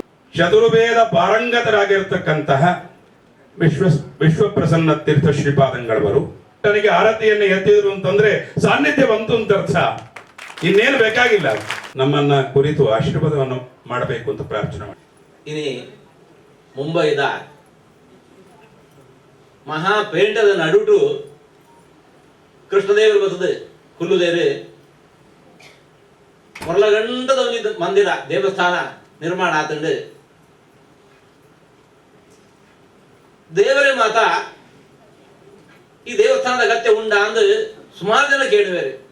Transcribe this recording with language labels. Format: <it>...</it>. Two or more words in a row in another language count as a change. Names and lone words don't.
<kn>ಚತುರ್ವೇದ ಪಾರಂಗತರಾಗಿರ್ತಕ್ಕಂತಹ ವಿಶ್ವಪ್ರಸನ್ನ ತೀರ್ಥ ಶ್ರೀಪಾದಂಗಳವರು ನನಗೆ ಆರತಿಯನ್ನು ಎತ್ತಿದ್ರು ಅಂತಂದ್ರೆ ಸಾನ್ನಿಧ್ಯ ಬಂತು ಅಂತ ಅರ್ಥ. ಇನ್ನೇನು ಬೇಕಾಗಿಲ್ಲ. ನಮ್ಮನ್ನ ಕುರಿತು ಆಶೀರ್ವಾದವನ್ನು ಮಾಡಬೇಕು ಅಂತ ಪ್ರಾರ್ಥನೆ ಮಾಡಿ.</kn> <tcy>ಇನಿ ಮುಂಬೈದ ಮಹಾ ಪೇಂಟದ ನಡುಟು ಕೃಷ್ಣದೇವರು ಬರ್ತದೆ ಹುಲ್ಲುದೇರು ಮೊರಲಗಂಟದ ಒಂದು ಮಂದಿರ ದೇವಸ್ಥಾನ ನಿರ್ಮಾಣ ಆತಂಡು ದೇವರೇ ಮಾತ ಈ ದೇವಸ್ಥಾನದ ಅಗತ್ಯ ಉಂಡ ಅಂದು ಸುಮಾರು ಜನ ಕೇಳುವೇರು.</tcy>